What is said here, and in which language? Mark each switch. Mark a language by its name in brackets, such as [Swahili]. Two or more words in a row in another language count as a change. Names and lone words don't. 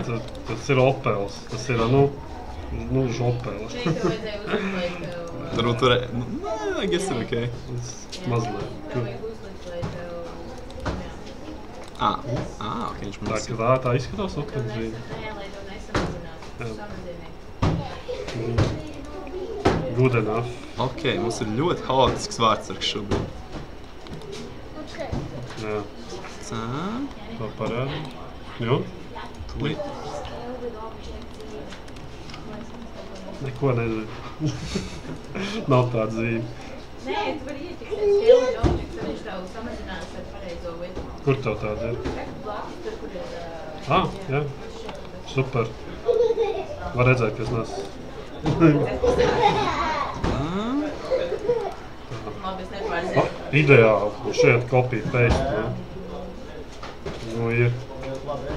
[Latvian] Tas ir Opels. Tas ir, žopels. Varbūt tur, [English] I guess [Latvian] ir okay. Mazliet. Ok, viņš man tas ir. Tā izskatās Opel zīme. [English] Good enough. [Latvian] Ok, mums ir ļoti haotisks vārdsargs šobrīd. Jā. Tā. Tā parāda. Jo? Tūlīt. Neko nezinu. Nav tāda zīme. Nē, tu vari ieķiksēt [English] scale object, [Latvian] tad viņš tev samazinās ar pareizo vietu. Kur tev tāda ir? Blakus tur, kur ir... Jā. Super. Var redzēt, kas nes. Labi, es nepārzinu. Ideāli. Šeit [English] copy paste. [Latvian] Nu, ir.